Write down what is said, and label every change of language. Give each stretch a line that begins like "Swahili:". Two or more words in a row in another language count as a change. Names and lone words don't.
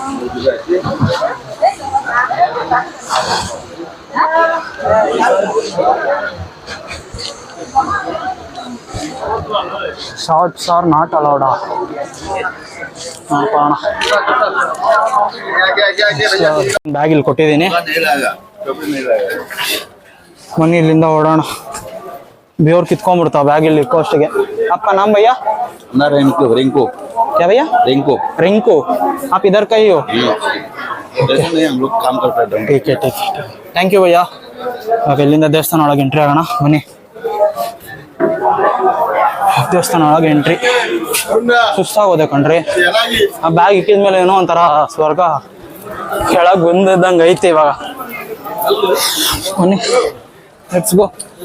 English: Shorts are not allowed.
Kannada: ಬ್ಯಾಗ್ ಇಲ್ಲಿ ಕೊಟ್ಟಿದ್ದೀನಿ, ಬನ್ನಿ ಇಲ್ಲಿಂದ ಓಡೋಣ. बेवर कितಕೊಂಡ್ಬಿಡ್ತಾ ಬ್ಯಾಗ್ ಇಲ್ಲಿ ಇಕ್ಕೋ ಅಷ್ಟಕ್ಕೆ.
Hindi: आपका नाम भैया? ना रिंकू रिंकू क्या भैया? रिंकू रिंकू, आप इधर का ही हो? जैसे नहीं हम लोग काम करते हैं. ठीक है ठीक है,
English: thank you
Hindi: भैया.
Kannada: ಇಲ್ಲಿಂದ ದೇವಸ್ಥಾನ ಒಳಗೆ ಎಂಟ್ರಿ ಆಗೋಣ ಬನ್ನಿ. ದೇವಸ್ಥಾನ ಒಳಗೆ ಎಂಟ್ರಿ ಸುಸ್ತಾಗೋದೆ ಕಣ್ರಿ. ಆ ಬ್ಯಾಗ್ ಇಕ್ಕಿದ ಮೇಲೆ ಏನೋ ಒಂಥರ ಸ್ವರ್ಗ ಕೆಳಗೆ ಬಂದಿದ್ದಂಗೆ ಐತೆ ಇವಾಗ. ಬನ್ನಿ
English: let's go.